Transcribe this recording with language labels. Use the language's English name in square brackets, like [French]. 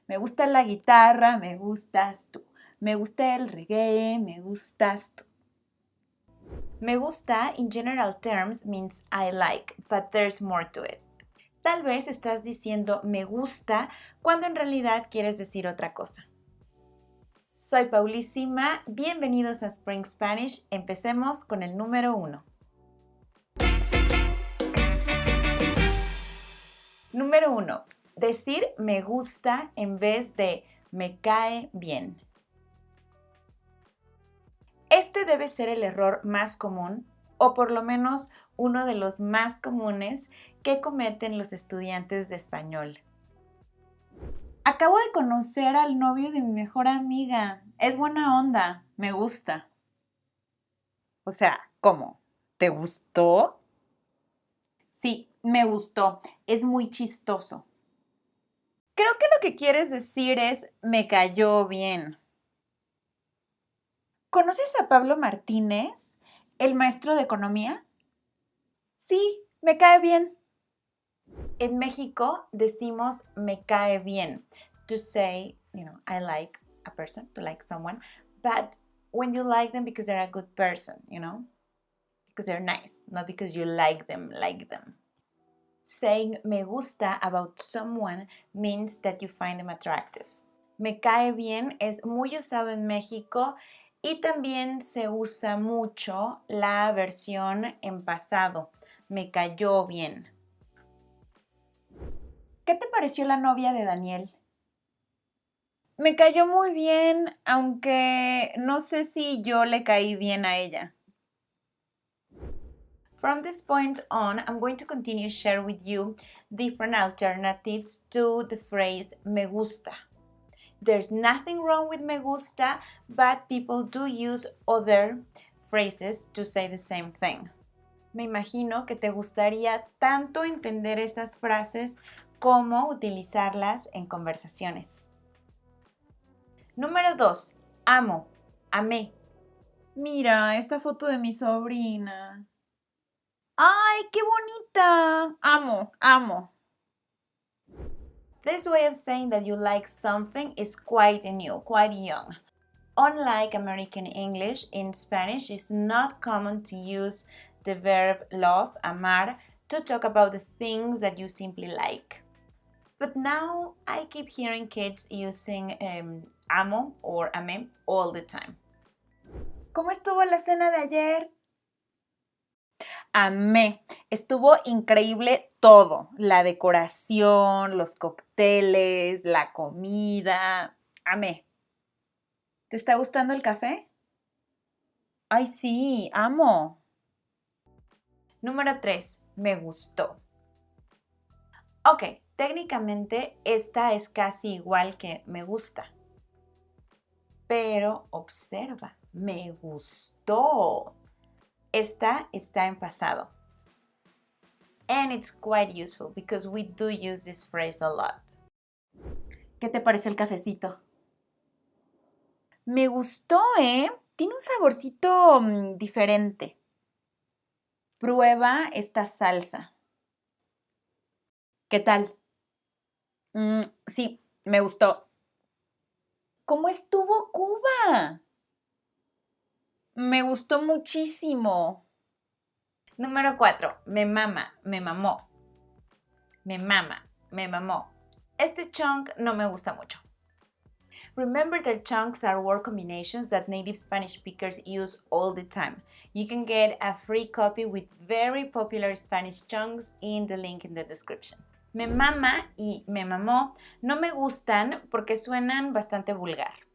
[Spanish] Me gusta la guitarra, me gustas tú. Me gusta el reggae, me gustas tú. [English] Me gusta, in general terms, means I like, but there's more to it. [Spanish] Tal vez estás diciendo me gusta cuando en realidad quieres decir otra cosa. Soy Paulísima, bienvenidos a Spring Spanish. Empecemos con el número 1. Número 1. Decir me gusta en vez de me cae bien. Este debe ser el error más común, o por lo menos uno de los más comunes que cometen los estudiantes de español. Acabo de conocer al novio de mi mejor amiga. Es buena onda, me gusta. O sea, ¿cómo? ¿Te gustó? Sí, me gustó. Es muy chistoso. Creo que lo que quieres decir es me cayó bien. ¿Conoces a Pablo Martínez, el maestro de economía? Sí, me cae bien. En México decimos me cae bien [English] to say, I like a person, to like someone, but when you like them because they're a good person, because they're nice, not because you like them. Saying me gusta about someone means that you find them attractive. [Spanish] Me cae bien es muy usado en México y también se usa mucho la versión en pasado. Me cayó bien. ¿Qué te pareció la novia de Daniel? Me cayó muy bien, aunque no sé si yo le caí bien a ella. [English] From this point on, I'm going to continue to share with you different alternatives to the phrase me gusta. There's nothing wrong with me gusta, but people do use other phrases to say the same thing. [Spanish] Me imagino que te gustaría tanto entender esas frases como utilizarlas en conversaciones. Número 2. Amo, amé. Mira, esta foto de mi sobrina. ¡Ay, qué bonita! Amo. [English] This way of saying that you like something is quite new, quite young. Unlike American English, in Spanish it's not common to use the verb love, amar, to talk about the things that you simply like. But now I keep hearing kids using amo or amé all the time. [Spanish] ¿Cómo estuvo la cena de ayer? Amé. Estuvo increíble todo. La decoración, los cócteles, la comida. Amé. ¿Te está gustando el café? Ay, sí, amo. Número 3. Me gustó. Ok, técnicamente esta es casi igual que me gusta. Pero observa, me gustó. Esta está en pasado. [English] And it's quite useful because we do use this phrase a lot. [Spanish] ¿Qué te pareció el cafecito? Me gustó, ¿eh? Tiene un saborcito diferente. Prueba esta salsa. ¿Qué tal? Sí, me gustó. ¿Cómo estuvo Cuba? Me gustó muchísimo. Número 4. Me mama, me mamó. Me mama, me mamó. Este chunk no me gusta mucho. [English] Remember that chunks are word combinations that native Spanish speakers use all the time. You can get a free copy with very popular Spanish chunks in the link in the description. [Spanish] Me mama y me mamó no me gustan porque suenan bastante vulgar.